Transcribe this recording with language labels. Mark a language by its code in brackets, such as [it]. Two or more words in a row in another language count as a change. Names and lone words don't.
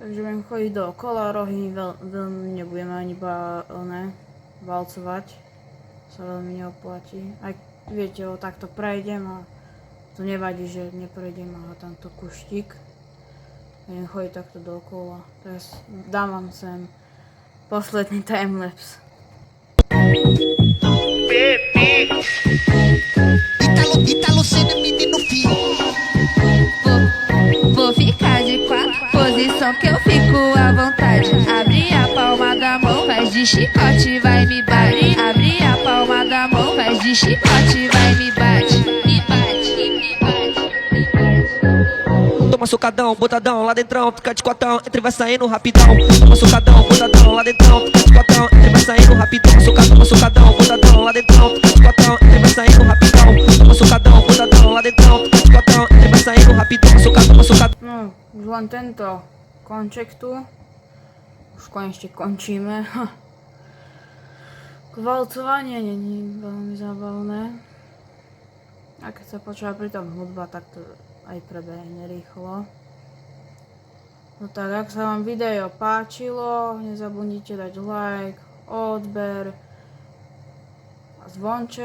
[sk] Takže budem chodiť dookola rohy, veľmi nebudeme ani valcovať. Sa veľmi neoplatí. Aj viete, takto prejdem a to nevadí, že neprejdem a tamto kuštík. Budem chodiť takto dookola. Teraz dám vám sem posledný timelapse. [pt] Ítalo sendo menino fio. Vou ficar de quatro, posição que eu fico à vontade. Abre a palma da mão, faz de chicote, vai me bate. Abre a palma da mão, faz de chicote, vai me bate. Me bate, me bate, me bate. Toma socadão, botadão, lá dentrão, fica de cotão, entre vai saindo rapidão. Toma socadão, botadão, lá dentrão, fica de cotão, entre vai saindo rapidão. Toma socadão, botadão, lá dentrão, fica de cotão, entre vai saindo rapidão. Toma socadão, botadão, lá dentrão, fica de cotão, entre vai saindo rapidão. Toma socadão. [sk] No, už len tento konček tu. Už konečne končíme. Valcovanie není veľmi zábavné. A keď sa počúva pritom hudba, tak to aj prebehne rýchlo. No tak, ak sa vám video páčilo, nezabudnite dať like, odber a zvonček.